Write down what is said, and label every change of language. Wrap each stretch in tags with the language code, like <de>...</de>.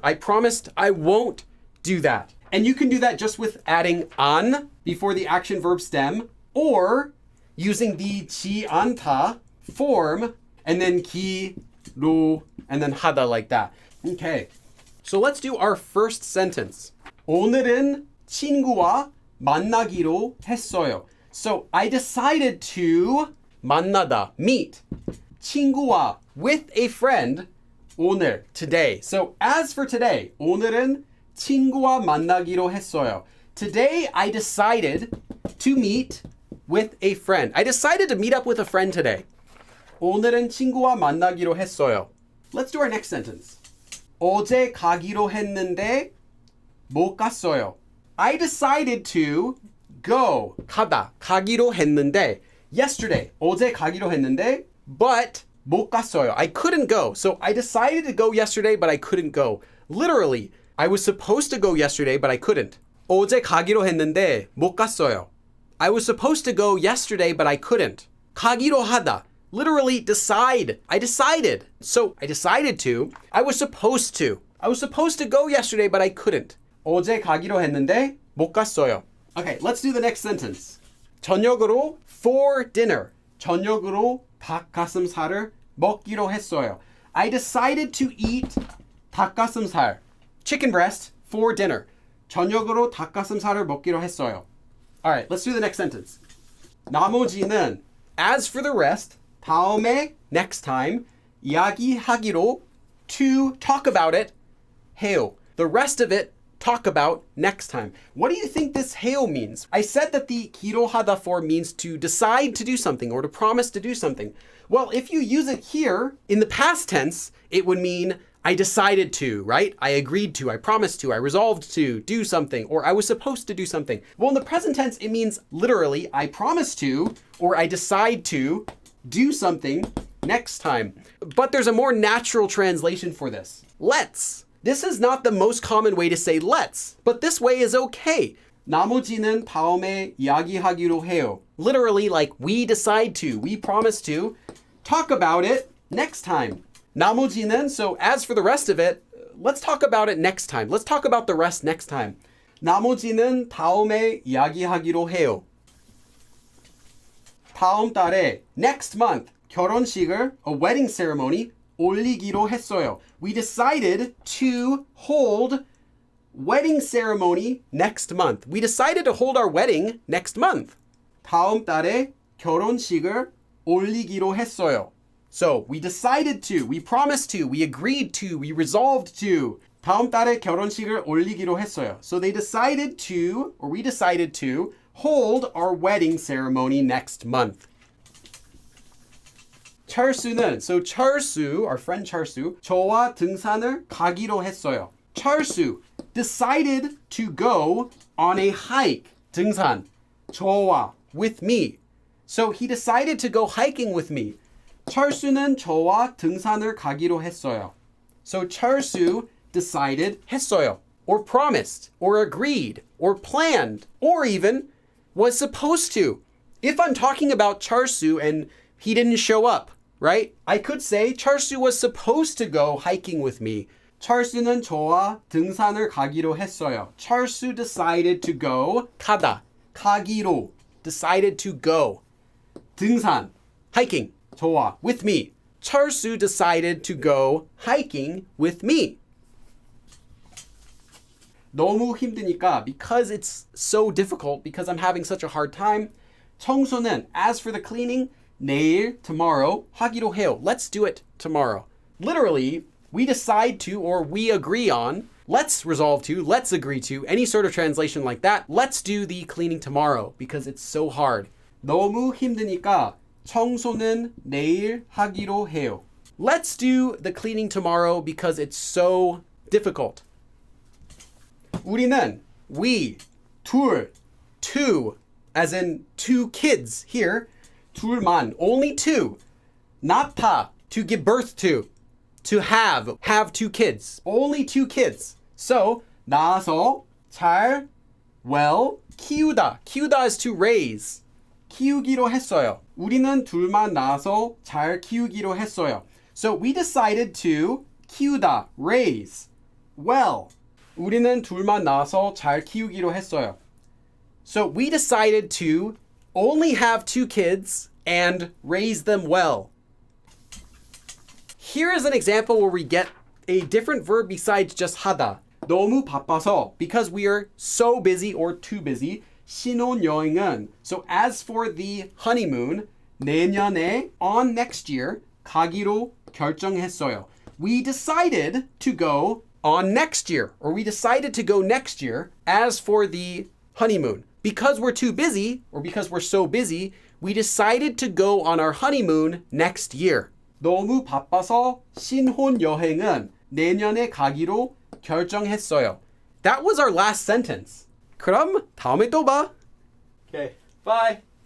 <en>I promised I won't do that. And you can do that just with adding an before the action verb stem or using the 지 않다 form and then 기로 and then 하다 like that. Okay, so let's do our first sentence.</en> <ko>오늘은 친구와 만나기로 했어요.</ko> <en>So I decided to 만나다, meet. 친구와, with a friend. 오늘, today. So as for today,</en> <ko>오늘은 친구와 만나기로 했어요.</ko> <en>Today I decided to meet with a friend. I decided to meet up with a friend today.</en> <ko>오늘은 친구와 만나기로 했어요.</ko> <en>Let's do our next sentence.</en> <ko>어제 가기로 했는데 못 갔어요.</ko> <en>I decided to go. 가다.</en> <ko>가기로 했는데.</ko> <en>Yesterday.</en> <ko>어제 가기로 했는데.</ko> <en>But</en> <ko>못 갔어요.</ko> <en>I couldn't go. So I decided to go yesterday, but I couldn't go. Literally, I was supposed to go yesterday, but I couldn't.</en> <ko>어제 가기로 했는데 못 갔어요.</ko> <en>I was supposed to go yesterday, but I couldn't.</en> <ko>가기로 하다.</ko> <en>Literally, decide. I decided. So I decided to. I was supposed to. I was supposed to go yesterday, but I couldn't.</en> <ko>어제 가기로 했는데 못 갔어요.</ko> <en>Okay, let's do the next sentence.</en> <ko>저녁으로</ko> <en>for dinner.</en> <ko>저녁으로 닭가슴살을 먹기로 했어요.</ko> <en>I decided to eat 닭가슴살, chicken breast, for dinner.</en> <ko>저녁으로 닭가슴살을 먹기로 했어요.</ko> <en>All right, let's do the next sentence.</en> <ko>나머지는,</ko> <en>as for the rest,</en> <ko>다음에,</ko> <en>next time,</en> <ko>이야기하기로,</ko> <en>to talk about it, 해요. The rest of it, talk about next time. What do you think this 해요 means? I said that the 기도하다 form means to decide to do something or to promise to do something. Well, if you use it here in the past tense, it would mean I decided to, right? I agreed to, I promised to, I resolved to do something, or I was supposed to do something. Well, in the present tense, it means literally I promise to, or I decide to do something next time. But there's a more natural translation for this. Let's. This is not the most common way to say let's, but this way is okay.</en> <ko>나머지는 다음에 이야기하기로 해요.</ko> <en>Literally, like we decide to, we promise to talk about it next time. 나머지는, so as for the rest of it, let's talk about it next time. Let's talk about the rest next time.</en> <ko>나머지는 다음에 이야기하기로 해요. 다음 달에,</ko> <en>next month,</en> <ko>결혼식을,</ko> <en>a wedding ceremony,</en> <ko>올리기로 했어요.</ko> <en>We decided to hold wedding ceremony next month. We decided to hold our wedding next month.</en> <ko>다음 달에 결혼식을 올리기로 했어요.</ko> <en>So we decided to, we promised to, we agreed to, we resolved to.</en> <ko>다음 달에 결혼식을 올리기로 했어요.</ko> <en>So they decided to, or we decided to, hold our wedding ceremony next month.</en> <ko>철수는,</ko> <en>so</en> <ko>철수,</ko> <en>our friend</en> <ko>철수, 저와 등산을 가기로 했어요.</ko> <en>철수 decided to go on a hike. 등산, 저와, with me. So he decided to go hiking with me.</en> <ko>철수는 저와 등산을 가기로 했어요.</ko> <en>So 철수 decided, 했어요, or promised, or agreed, or planned, or even was supposed to. If I'm talking about 철수 and he didn't show up, right? I could say 철수 was supposed to go hiking with me.</en> <ko>철수는 저와 등산을 가기로 했어요.</ko> <en>철수 decided to go, 가다,</en> <ko>가기로,</ko> <en>decided to go. 등산, hiking, 저와, with me. 철수 decided to go hiking with me.</en> <ko>너무 힘드니까,</ko> <en>because it's so difficult, because I'm having such a hard time,</en> <ko>청소는,</ko> <en>as for the cleaning,</en> <ko>내일,</ko> <en>tomorrow,</en> <ko>하기로 해요.</ko> <en>Let's do it tomorrow. Literally, we decide to, or we agree on, let's resolve to, let's agree to, any sort of translation like that. Let's do the cleaning tomorrow because it's so hard.</en> <ko>너무 힘드니까 청소는 내일 하기로 해요.</ko> <en>Let's do the cleaning tomorrow because it's so difficult.</en> <ko>우리는,</ko> <en>we, 둘, two, as in two kids here,</en> <ko>둘만,</ko> <en>only two. 낳다, to give birth to have two kids, only two kids. So,</en> <ko>낳아서, 잘,</ko> <en>well,</en> <ko>키우다.</ko> <en>키우다 is to raise.</en> <ko>키우기로 했어요. 우리는 둘만 낳아서 잘 키우기로 했어요.</ko> <en>So, we decided to 키우다, raise, well.</en> <ko>우리는 둘만 낳아서 잘 키우기로 했어요.</ko> <en>So we decided to only have two kids and raise them well. Here is an example where we get a different verb besides just 하다.</en> <ko>너무 바빠서,</ko> <en>because we are so busy or too busy.</en> <ko>신혼여행은,</ko> <en>so as for the honeymoon,</en> <ko>내년에,</ko> <en>on next year,</en> <ko>가기로 결정했어요.</ko> <en>We decided to go on next year, or we decided to go next year as for the honeymoon. Because we're too busy, or because we're so busy, we decided to go on our honeymoon next year.</en> <ko>너무 바빠서 신혼여행은 내년에 가기로 결정했어요.</ko> <en>That was our last sentence.</en> <ko>그럼 다음에 또 봐.</ko> <en>Okay, bye.</en>